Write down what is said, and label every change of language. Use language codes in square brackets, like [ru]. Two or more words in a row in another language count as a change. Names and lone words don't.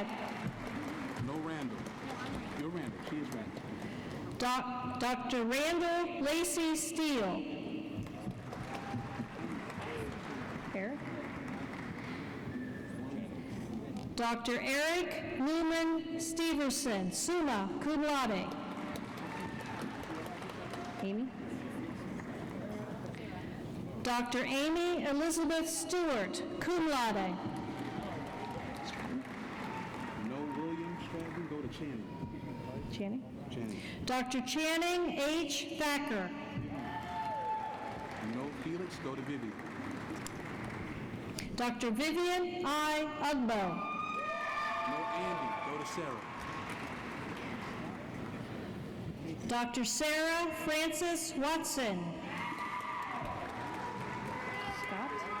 [en] No Randall. You're Randall. She is Randall. Dr. Randall Lacey Steele. Eric? Dr. Eric Newman Steverson, [la] summa cum laude. [en] Amy? Dr. Amy Elizabeth Stewart, [la] cum laude. [en] No William Stratton, go to Channing. Channing? Channing. Dr. Channing H. Thacker. No Felix, go to Vivian. Dr. Vivian I. Ugbo. No Andy, go to Sarah. Dr. Sarah Frances Watson. Scott?